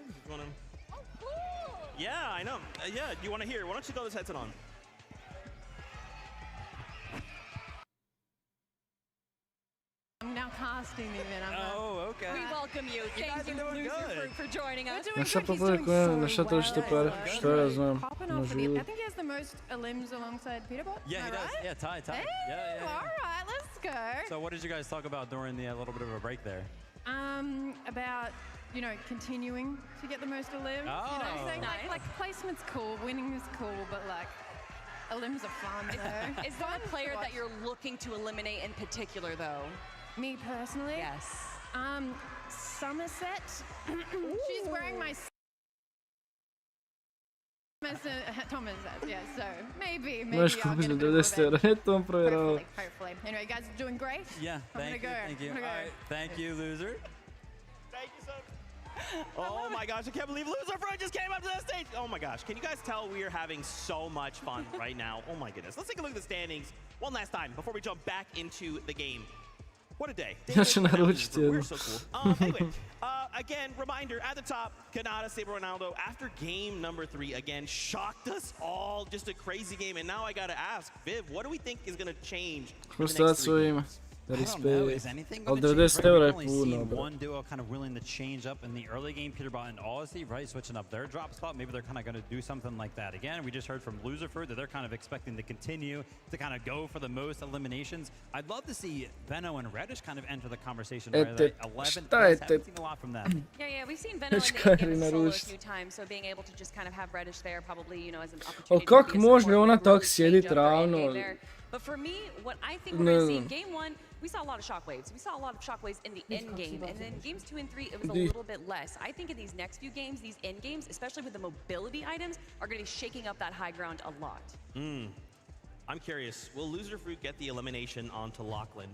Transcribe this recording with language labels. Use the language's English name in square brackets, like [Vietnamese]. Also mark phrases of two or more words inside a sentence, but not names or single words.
[English] Did you want to... Yeah, I know. Yeah, you want to hear? Why don't you throw this headset on? I'm now casting the event. Oh, okay. We welcome you. Thank you, Lucifer, for joining us. [Bosnian] Na šta publikuje, na šta trošite pare? Šta ja znam, na živi. [English] I think he has the most elims alongside Peterbot. Yeah, he does. Yeah, Ty. Hey, yeah. all right, let's go. So what did you guys talk about during the little bit of a break there? About, you know, continuing to get the most elims. Oh, you know, saying nice. like placement's cool, winning is cool, but like elims are fun though. Is there a player that you're looking to eliminate in particular, though? Me personally? Yes. Somerset. She's wearing my Thomas, yeah, so maybe [Bosnian] Znaš [English] I'll [Bosnian] kako [English] get a [Bosnian] mi [English] bit of [Bosnian] 90 euro, je to provjeravao. [English] Hopefully. Anyway, you guys are doing great. Yeah, thank you. I'm gonna go. All right, thank you, loser. Thank you so much. Oh my gosh, I can't believe Lucifer just came up to the stage. Oh my gosh, can you guys tell we are having so much fun right now? Oh my goodness. Let's take a look at the standings one last time before we jump back into the game. What a day. [Bosnian] Ja ću naručiti jednu. [English] We're so cool. Anyway, again, reminder at the top, Kanata, Saber Ronaldo, after game number 3, again, shocked us all. Just a crazy game. And now I got to ask, Viv, what do we think is going to change? [Bosnian] Frustraciju ima. 95. Ali 90 eura je puno, bro. [English] One duo kind of willing to change up in the early game, Peterbot and Aussie, right? Switching up their drop spot. Maybe they're kind of going to do something like that again. We just heard from Loserfruit that they're kind of expecting to continue to kind of go for the most eliminations. I'd love to see Veno and Reddish kind of enter the conversation. Right? 11 haven't seen a lot from them. Yeah, we've seen Veno in the game solo a few times, so being able to just kind of have Reddish there probably, you know, as an opportunity. [Bosnian] Kako može ona tak sjedit ravno? [English] But for me, what I think we're going to see in game 1, we saw a lot of shockwaves. We saw a lot of shockwaves in the end game, and then games 2 and 3, it was a little bit less. I think in these next few games, these end games, especially with the mobility items, are going to be shaking up that high ground a lot. I'm curious, will Loserfruit get the elimination onto Lachlan?